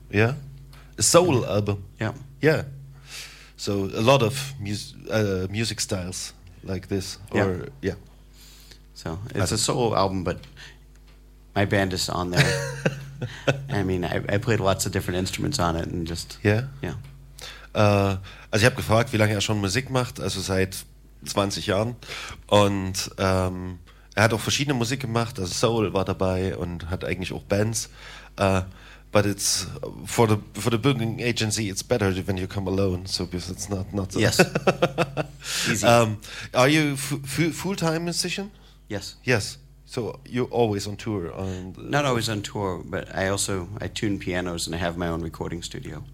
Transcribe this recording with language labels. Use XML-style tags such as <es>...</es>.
<en>Yeah? A solo album? Yeah. Yeah. So a lot of music styles like this. Or, yeah. So it's a solo album, but my band is on there. I mean, I played lots of different instruments on it and just... Yeah? Yeah.</en> <de>Also ich habe gefragt, wie lange er schon Musik macht, also seit 20 Jahren. Und er hat auch verschiedene Musik gemacht, also Soul war dabei und hat eigentlich auch Bands.</de> <en>But it's, for the booking agency, it's better when you come alone, so because it's not so... Yes. Easy. Are you full-time musician? Yes. Yes. So you're always on tour? Not always on tour, but I also tune pianos and I have my own recording studio.</en>